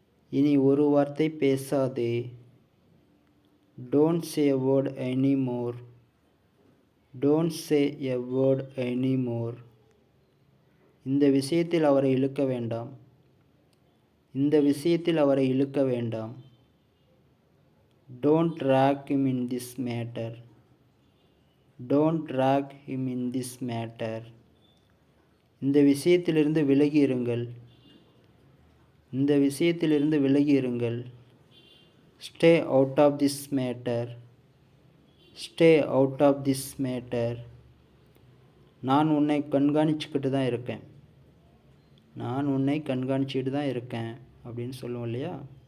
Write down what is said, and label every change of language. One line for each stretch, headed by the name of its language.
Tamil: இனி ஒரு வார்த்தை பேசாதே.
English: Don't say a word anymore. Don't say a word anymore.
Tamil: இந்த விஷயத்தில் அவரை இழுக்க வேண்டாம். இந்த விஷயத்தில் அவரை இழுக்க வேண்டாம்.
English: Don't drag him in this matter. Don't drag him in this matter.
Tamil: இந்த விஷயத்திலிருந்து விலகி இருங்கள். இந்த விஷயத்திலிருந்து விலகி இருங்கள்.
English: Stay out of this matter. Stay out of this matter.
Tamil: நான் உன்னை கண்காணிச்சுக்கிட்டு தான் இருக்கேன். நான் உன்னை கண்காணிச்சுக்கிட்டு தான் இருக்கேன் அப்படின்னு சொல்லுவோம் இல்லையா?